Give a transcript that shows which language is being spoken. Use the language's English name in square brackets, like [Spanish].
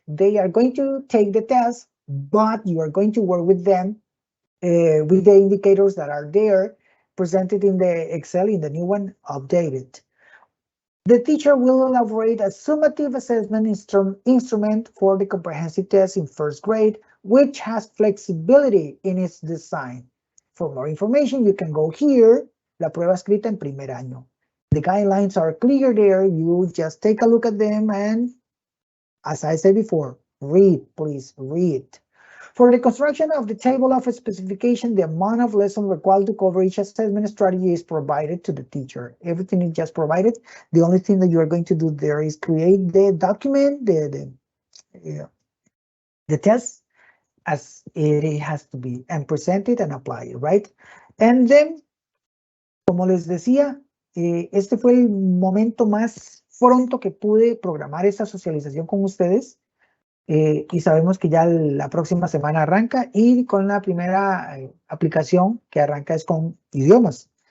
[English] They are going to take the test, but you are going to work with them with the indicators that are there presented in the Excel, in the new one, updated. The teacher will elaborate a summative assessment instrument for the comprehensive test in first grade, which has flexibility in its design. For more information, you can go here, [Spanish] la prueba escrita en primer año. [English] The guidelines are clear there. You just take a look at them and, as I said before, read, please read. For the construction of the table of specification, the amount of lessons required to cover each assessment strategy is provided to the teacher. Everything is just provided. The only thing that you are going to do there is create the document, the test, as it has to be, and present it and apply it, right? And then, [Spanish] como les decía, este fue el momento más pronto que pude programar esta socialización con ustedes. Y sabemos que ya la próxima semana arranca, y con la primera aplicación que arranca es con idiomas.